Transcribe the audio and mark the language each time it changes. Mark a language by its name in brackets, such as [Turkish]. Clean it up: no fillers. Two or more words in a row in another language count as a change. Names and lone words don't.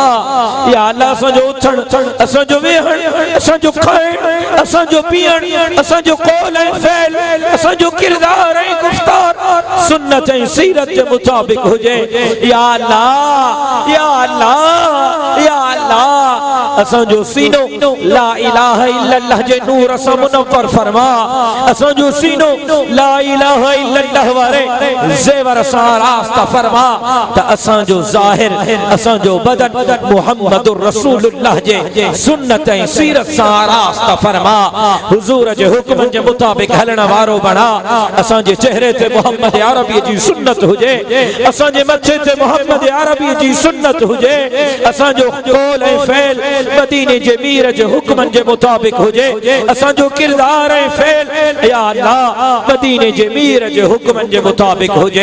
[Sindhi] या अल्लाह असांजो उथण, असांजो वेहण, असांजो खाइण, असांजो पीअण, असांजो कौल ऐं फ़इल, असांजो किरदार ऐं गुफ़्तार सुन्नत ऐं सीरत जे मुताबिक़ हुजे। या अल्लाह, या अल्लाह, या अल्लाह असांजो सीनो [Arabic] لا إله إلا الله [Sindhi] जे नूर सां मुनव्वर फरमा, असांजो सीनो [Arabic] لا إله إلا الله [Sindhi] वारे ज़ेवर सां रास्ता फरमा, त असांजो ज़ाहिर, असांजो बदन [Arabic] محمد رسول الله [Sindhi] जे सुन्नत ऐं सीरत सां रास्ता फरमा। हुज़ूर जे हुक्मनि जे मुताबिक़ हलण वारो बणा, असांजे चेहरे ते मोहम्मद अरबी जी सुन्नत हुजे, असांजे मथे ते मोहम्मद अरबी जी सुन्नत हुजे, असांजो कौल ऐं फ़इल मदीने जे मीर जे हुक्मनि जे मुताबिक़ हुजे, असांजो किरदार ऐं फ़इल या अल्लाह मदीने जे मीर जे हुक्मनि जे मुताबिक़ हुजे।